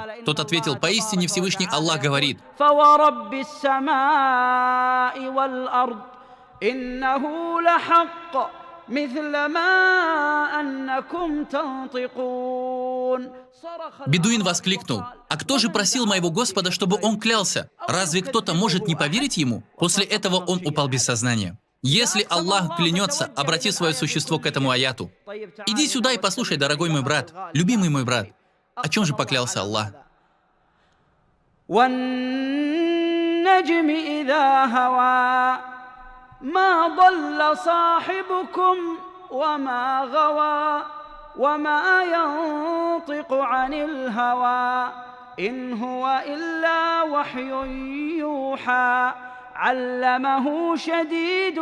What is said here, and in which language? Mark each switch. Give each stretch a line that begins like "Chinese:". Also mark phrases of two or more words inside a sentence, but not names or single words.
Russian: Тот ответил: «Поистине Всевышний Аллах говорит: Бедуин воскликнул: «А кто же просил моего Господа, чтобы он клялся? Разве кто-то может не поверить ему?» После этого он упал без сознания. Если Аллах клянется, обрати свое существо к этому аяту. Иди сюда и послушай, дорогой мой брат, любимый мой брат. О чем же поклялся Аллах?
Arabic: ما ضل صاحبكم وما غوى وما ينطق عن الهوى إن هو إلا وحي يوحى علمه شديد